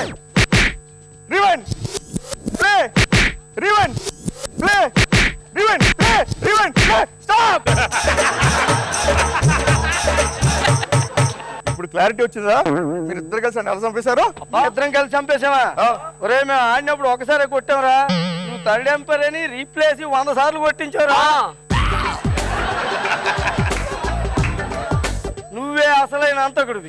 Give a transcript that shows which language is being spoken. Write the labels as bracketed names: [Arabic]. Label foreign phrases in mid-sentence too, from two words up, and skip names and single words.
[English] Rewind! Play! Rewind! Play! Rewind! Play! Rewind! Play! Stop! [Telugu] ఇప్పుడు క్లారిటీ వచ్చిందా? మీరు ఇద్దరు కలిసి ఎలా చంపేశారు? ఇద్దరం కలిసి చంపేసావా? ఒరే మేము ఆడినప్పుడు ఒకసారి కొట్టావురా. నువ్వు [English] third umpire [Telugu] అని రీప్లేసి 100 సార్లు కొట్టించావురా. నువ్వే అసలైన అంతకుడివి